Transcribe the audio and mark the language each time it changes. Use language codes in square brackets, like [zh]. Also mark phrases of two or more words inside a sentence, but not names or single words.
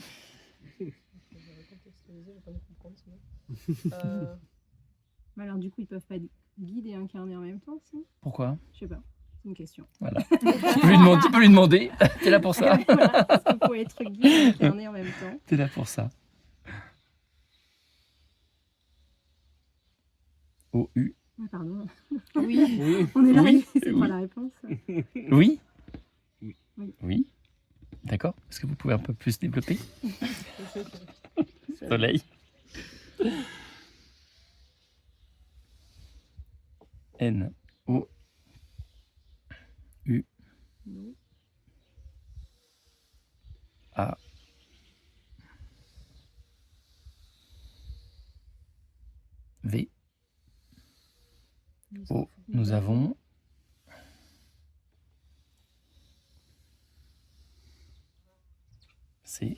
[fr] Je vais recontextualiser, je vais pas me comprendre sinon. Mais alors du coup, ils peuvent pas être guides et incarnés en même temps, si? Pourquoi? Je sais pas. C'est une question. Voilà. Tu peux lui demander. T'es là pour ça. Voilà, parce qu'on peut être guide et incarné en même temps. T'es là pour ça. O-U. Ah, pardon. Oui. Oui. On est là, Oui, c'est oui. pas la réponse. Oui. Oui. Oui. D'accord. Est-ce que vous pouvez un peu plus développer? Soleil. N. O. U. Nous. A. V. O. Nous avons. C.